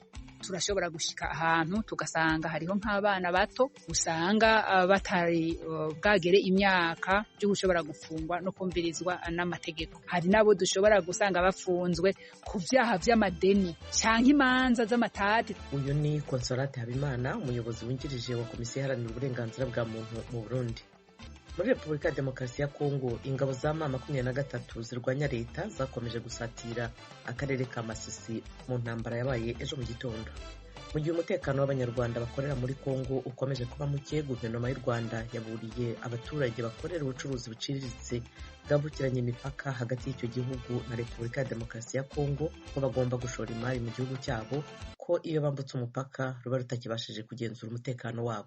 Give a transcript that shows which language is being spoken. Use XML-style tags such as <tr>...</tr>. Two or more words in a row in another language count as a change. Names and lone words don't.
<rn>Turashobora gushika ahantu tugasanga hariho nk'abana bato usanga batari bwagere imyaka byo gushobora gufungwa no kumvirizwa n'amategeko. Hari nabo dushobora gusanga bafunzwe ku vyaha vy'amadeni canke imanza z'amatati. Uyu ni Consolate Habimana, umuyobozi wungirije wa Komisiyo iharanira uburenganzira bwa muntu mu Burundi.</rn> <rw>Muri Repubulika ya Demokarasi ya Kongo, ingabo za M23 zirwanya leta zakomeje gusatira akarere ka Masisi mu ntambara yabaye ejo mu gitondo. Mu gihe umutekano w'abanyarwanda bakorera muri Kongo ukomeje kuba muke, guverinoma y'u Rwanda yaburiye abaturage bakorera ubucuruzi buciriritse bwambukiranya imipaka hagati y'icyo gihugu na Repubulika ya Demokarasi ya Kongo ko bagomba gushora imari mu gihugu cyabo, ko iyo bambutse umupaka ruba rutakibashije kugenzura umutekano wabo.</rw>